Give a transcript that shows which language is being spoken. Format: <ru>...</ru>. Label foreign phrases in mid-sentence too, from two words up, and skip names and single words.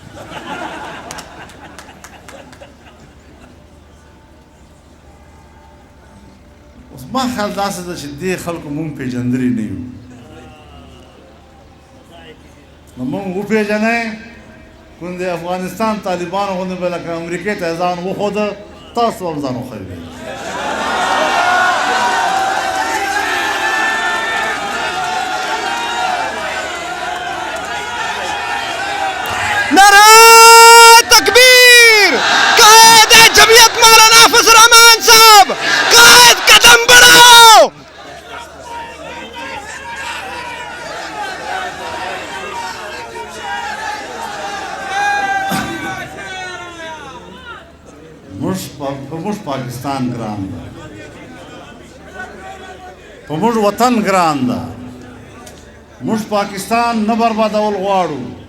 <ps>اوس ما خیال داسې ده چې دې خلکو مونږ پېژندلي نه یو. نو مونږ وپېژنئ، کوم د افغانستان طالبانو غوندې به لکه امریکې ته ځان وښوده، تاسو هم ځان وښیئ.</ps> <ur>نعرہ تکبیر! قائد جمعیت مولانا فضل الرحمان صاحب، قائد قدم بڑھاؤ!</ur> <ps>موږ پاکستان ګران ده، په موږ وطن ګران ده، موږ پاکستان نه بربادول غواړو.</ps>